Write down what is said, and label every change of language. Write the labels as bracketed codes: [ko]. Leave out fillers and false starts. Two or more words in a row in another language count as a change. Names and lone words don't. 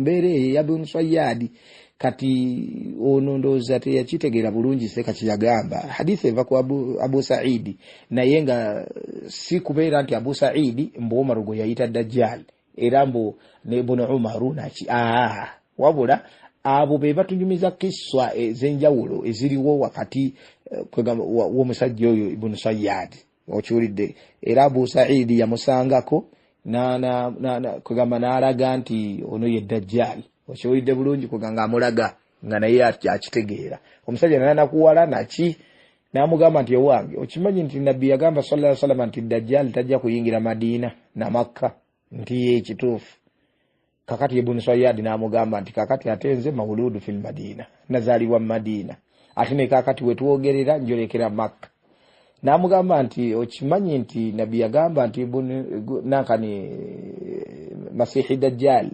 [lg] mbeera eyo ya Ibn Sayyad kati ono ndowooza teyakitegeera bulungi seeka kyeyagamba hadithi eva ku Abu Saidi naye nga si kubeera nti Abu Saidi mbu Umar gwe yayita Dajjal era mbu ne Ibn Umaru naki wabula abo be batunyumiza kiswa ez'enjawulo eziriwo wakati w'omusajja oyo Ibn Sayyad okiwulidde era Abu Saidi yamusangako kugamba n'alaga nti ono ye Dajjal okiwulidde bulungi kuganga amulaga nga naye akitegeera omusajja nanakuwala naki n'amugamba nti owange okimanyi nti Nabbi yagamba [ar] صلى الله عليه وسلم [lg] nti Dajjal tajja kuyingira Madina na Makka nti ye ekituufu kakati Ibn Sayyad n'amugamba nti kakati atenze [ar] مولود في المدينة [lg] nazaliwa Madina ate ne kakati wetuogerera njolekera Makka n'amugamba nti okimanyi nti Nabbi yagamba nti nankani Masihi Dajjal